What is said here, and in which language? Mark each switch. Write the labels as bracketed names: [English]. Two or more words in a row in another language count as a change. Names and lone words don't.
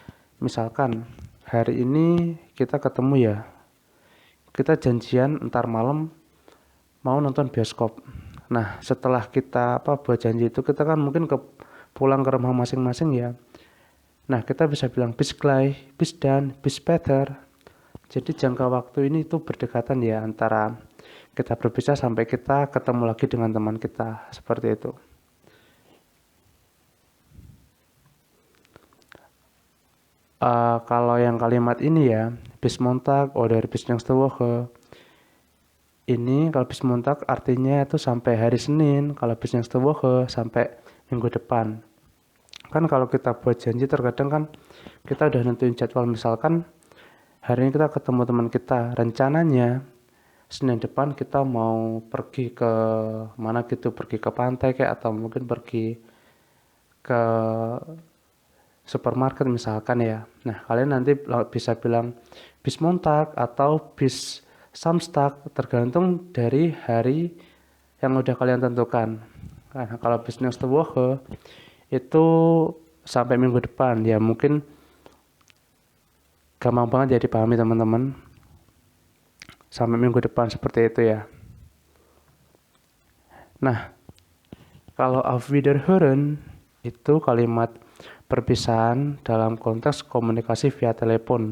[Indonesian] Misalkan hari ini kita ketemu ya, kita janjian ntar malam mau nonton bioskop. Nah, setelah kita buat janji itu, kita kan mungkin pulang ke rumah masing-masing ya. Nah, kita bisa bilang [German] bis gleich, bis dann, bis später. [Indonesian] Jadi jangka waktu ini tuh berdekatan ya, antara kita berpisah sampai kita ketemu lagi dengan teman kita, seperti itu. Kalau yang kalimat ini ya, [German] bis Montag oder bis nächste Woche. [Indonesian] Ini kalau [German] bis Montag [Indonesian] artinya itu sampai hari Senin, kalau [German] bis nächste Woche [Indonesian] sampai minggu depan. Kan kalau kita buat janji terkadang kan kita udah nentuin jadwal, misalkan hari ini kita ketemu teman kita, rencananya Senin depan kita mau pergi ke mana gitu, pergi ke pantai kayak, atau mungkin pergi ke supermarket misalkan ya. Nah, kalian nanti bisa bilang [German] bis Montag [Indonesian] atau [German] bis Samstag, [Indonesian] tergantung dari hari yang udah kalian tentukan. Nah, kalau [German] bis nächste Woche [Indonesian] itu sampai minggu depan ya, mungkin gampang banget ya dipahami teman-teman. Sampai minggu depan seperti itu ya. Nah, kalau [German] auf Wiederhören [Indonesian] itu kalimat perpisahan dalam konteks komunikasi via telepon.